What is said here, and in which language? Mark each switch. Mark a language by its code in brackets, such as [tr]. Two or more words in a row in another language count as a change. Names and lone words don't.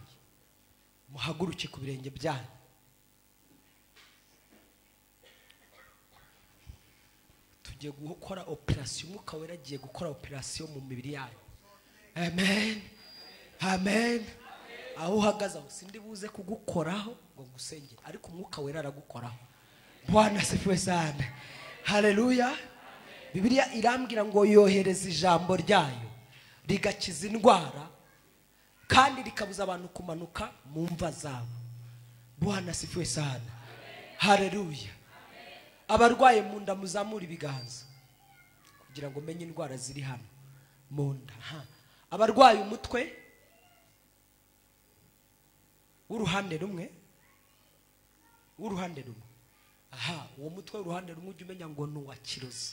[rw] Muhaguruke ku birenge byanyu. Tugiye gukora operation. Umwuka wera agiye gukora operation mu mibiri yanyu. Amen. Aho uhagaze aho sindi buze kugukoraho ngo ngusengere, ariko umwuka wera aragukoraho. [sw] Bwana asifiwe sana. Haleluya. [rw] Bibiliya irambwira ngo yohereza ijambo ryayo rigakiza indwara kandi rikabuza abantu kumanuka mu mva zabo. [sw] Bwana asifiwe sana. Haleluya. [rw] Abarwaye mu nda muzamura ibiganza kugira ngo menye indwara ziri hano mu nda. Abarwaye umutwe w'uruhande rumwe. Uwo mutwe w'uruhande rumwe ujye umenya ngo ni uwa kirozi.